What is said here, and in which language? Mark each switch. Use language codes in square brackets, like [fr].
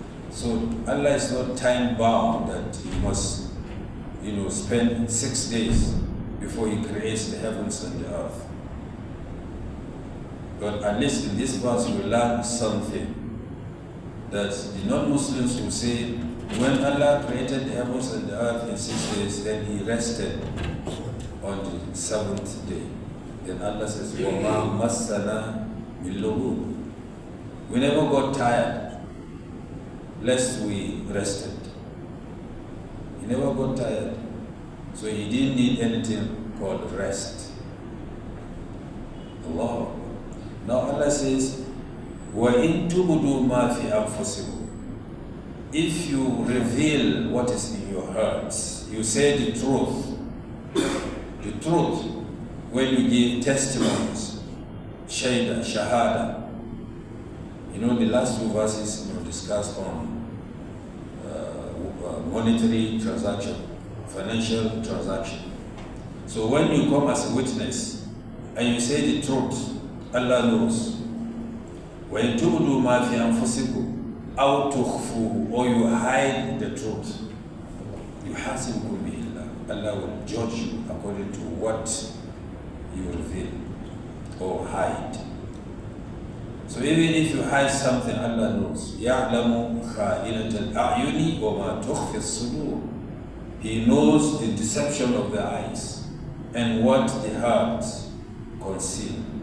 [en] So Allah is not time bound that He must, spend 6 days before He creates the heavens and the earth. But at least in this verse we learn something, that the non-Muslims will say, when Allah created the heavens and the earth in 6 days, then He rested on the 7th day. Then Allah says, [ar] وَمَا مَسَّنَا مِن لُغُوبٍ. [en] We never got tired, lest we rested. He never got tired, so He didn't need anything called rest. Allah. Now Allah says, [ar] وَإِن تُبْدُوا مَا فِي أَنفُسِكُمْ. [en] If you reveal what is in your hearts, you say the truth. The truth, when you give testimonies, shahada. The last 2 verses discussed on monetary transaction, financial transaction. So when you come as a witness and you say the truth, Allah knows. [ar] وَإِن تُبْدُوا مَا فِي أَنفُسِكُمْ أَوْ تُخْفُوهُ, [en] or you hide the truth, [ar] يُحَاسِبُكُم بِهِ اللَّهُ. [en] Allah will judge you according to what you reveal or hide. So even if you hide something, Allah knows. [ar] يَعْلَمُ خَائِنَةَ الْأَعْيُنِ وَمَا تُخْفِي الصُّدُورُ. [en] He knows the deception of the eyes and what the heart conceal.